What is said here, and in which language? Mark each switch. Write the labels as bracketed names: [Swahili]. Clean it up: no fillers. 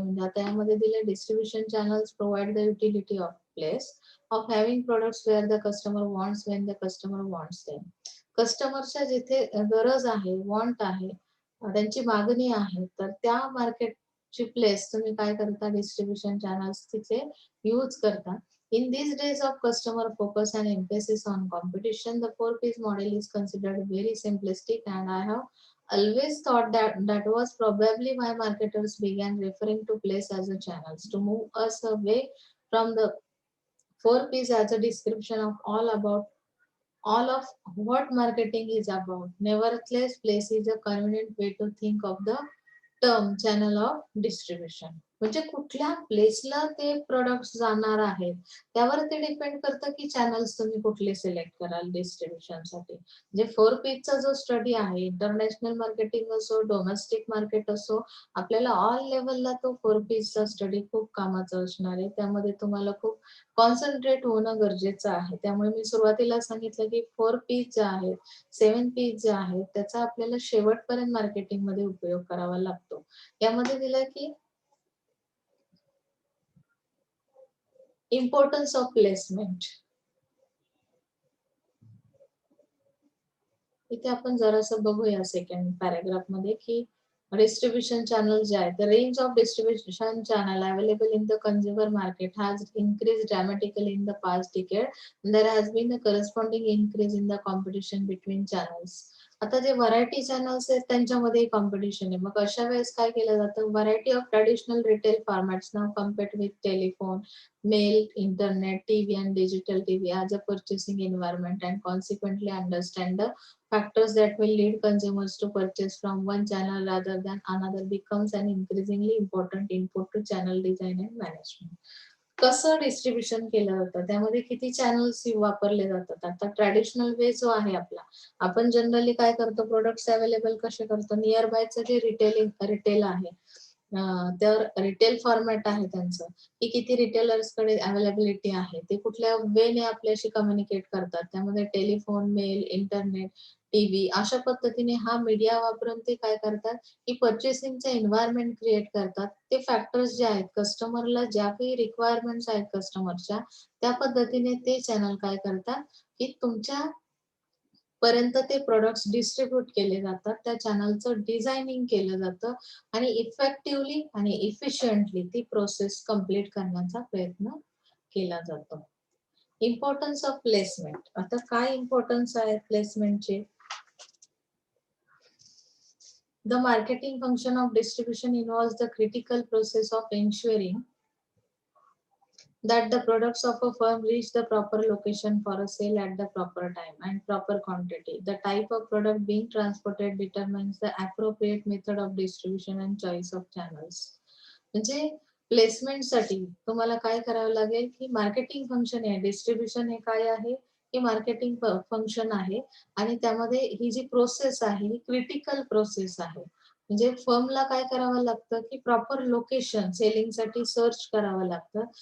[Marathi] म्हणजे आता यामध्ये दिले [English] Distribution channels provide the utility of place of having products where the customer wants when the customer wants them. [Marathi] कस्टमरच्या जिथे गरज आहे, वॉन्ट आहे, त्यांची मागणी आहे, तर त्या मार्केटची प्लेस तुम्ही काय करता, डिस्ट्रिब्युशन चॅनल्स तिथे यूज करता. [English] In these days of customer focus and emphasis on competition, the 4 P's model is considered very simplistic, and I have always thought that that was probably why marketers began referring to place as a channels to move us away from the 4 P's as a description of all of what marketing is about. Nevertheless, place is a convenient way to think of the term channel of distribution. [Marathi] म्हणजे कुठल्या प्लेसला ते products जाणार आहेत त्यावर ते depend करतं की channels तुम्ही कुठले सिलेक्ट कराल डिस्ट्रीब्युशनसाठी. जे 4 पीचचा जो स्टडी आहे, इंटरनॅशनल मार्केटिंग असो, डोमेस्टिक मार्केट असो, आपल्याला ऑल लेवलला तो 4 पीचचा स्टडी खूप कामाचा असणार आहे. त्यामध्ये तुम्हाला खूप कॉन्सन्ट्रेट होणं गरजेचं आहे. त्यामुळे मी सुरुवातीला सांगितलं की 4 पीच जे आहेत, 7 पीच जे आहेत, त्याचा आपल्याला शेवटपर्यंत मार्केटिंगमध्ये उपयोग करावा लागतो. यामध्ये दिलंय की इम्पॉर्टन्स ऑफ प्लेसमेंट. इथे आपण जरासं बघूया सेकंड पॅराग्राफ मध्ये की डिस्ट्रीब्युशन चॅनल जे आहे, [English] the range of distribution channel available in the consumer market has increased dramatically in the past decade. There has been a corresponding increase in the competition between channels. [Marathi] आता जे variety channels आहेत त्यांच्यामध्ये competition आहे. मग अशा वेळेस काय केलं जातं, [English] Variety of traditional retail formats now compared with telephone, mail, internet, TV and digital TV as a purchasing environment, and consequently understand the factors that will lead consumers to purchase from one channel rather than another becomes an increasingly important input to channel design and management. [Marathi] कसं distribution केलं जातं, त्यामध्ये किती channels वापरले जातात. आता traditional वे जो आहे आपला, आपण जनरली काय करतो, प्रोडक्ट्स अवेलेबल कसे करतो, नियर बायचं जे रिटेल आहे, तर रिटेल फॉर्मॅट आहे त्यांचं, की किती रिटेलर्सकडे अवेलेबिलिटी आहे, ते कुठल्या वेने आपल्याशी कम्युनिकेट करतात. त्यामध्ये टेलिफोन, मेल, इंटरनेट, टीव्ही अशा पद्धतीने हा मीडिया वापरून ते काय करतात, की पर्चेसिंगचं एन्व्हायरमेंट क्रिएट करतात. ते फॅक्टर्स जे आहेत, कस्टमरला ज्या काही रिक्वायरमेंट्स आहेत कस्टमरच्या, त्या पद्धतीने ते चॅनल काय करतात, की तुमच्या पर्यंत ते प्रॉडक्ट्स डिस्ट्रीब्यूट केले जातात. त्या चॅनलचं डिझायनिंग केलं जातं आणि इफेक्टिव्हली आणि इफिशियंटली ती प्रोसेस कंप्लीट करण्याचा प्रयत्न केला जातो. Importance of placement. आता काय इम्पॉर्टन्स आहे प्लेसमेंटचे? [English] The marketing function of distribution involves the critical process of ensuring that the products of a firm reach the proper location for a sale at the proper time and proper quantity. The type of product being transported determines the appropriate method of distribution and choice of channels. [Marathi] म्हणजे प्लेसमेंटसाठी तुम्हाला काय करावं लागेल, की marketing function आहे, distribution हे काय आहे, की मार्केटिंग फंक्शन आहे आणि त्यामध्ये ही जी प्रोसेस आहे ही क्रिटिकल प्रोसेस आहे. म्हणजे फर्मला काय करावं लागतं, की प्रॉपर लोकेशन सेलिंगसाठी सर्च करावं लागतं.